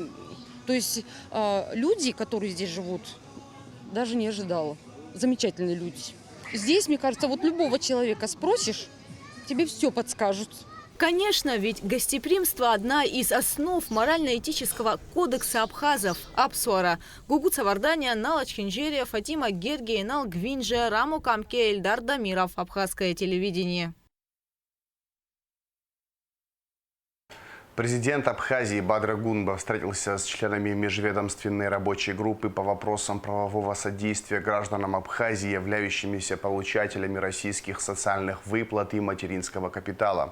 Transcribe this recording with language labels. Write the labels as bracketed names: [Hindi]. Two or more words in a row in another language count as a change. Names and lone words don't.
[Russian] То есть люди, которые здесь живут, даже не ожидала. Замечательные люди. Здесь, мне кажется, любого человека спросишь, тебе все подскажут. Конечно, ведь гостеприимство – одна из основ морально-этического кодекса абхазов – Апсуара. Гугут Савардания, Налач Хинжерия, Фатима Гергия, Нал Гвинже, Раму Камке, Эльдар Дамиров. Абхазское телевидение. Президент Абхазии Бадра Гунба встретился с членами межведомственной рабочей группы по вопросам правового содействия гражданам Абхазии, являющимися получателями российских социальных выплат и материнского капитала.